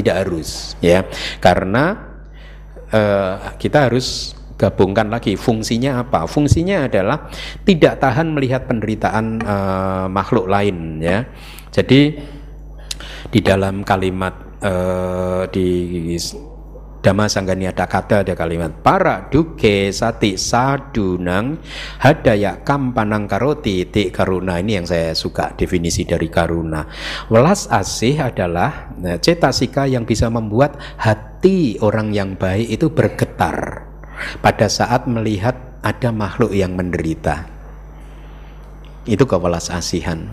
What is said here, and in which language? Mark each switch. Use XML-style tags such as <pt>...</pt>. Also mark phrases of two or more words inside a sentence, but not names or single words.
<id>Tidak harus ya, karena kita harus gabungkan lagi fungsinya apa. Fungsinya adalah tidak tahan melihat penderitaan makhluk lain ya. Jadi di dalam kalimat di Dhamma Sangganiada Kata ada kalimat</id> <pi>para duke sati sadunang hadaya kampanang karoti ti karuna.</pi> <id>Ini yang saya suka definisi dari karuna. Welas asih adalah cetasika yang bisa membuat hati orang yang baik itu bergetar pada saat melihat ada makhluk yang menderita. Itu kewelas asihan.</id>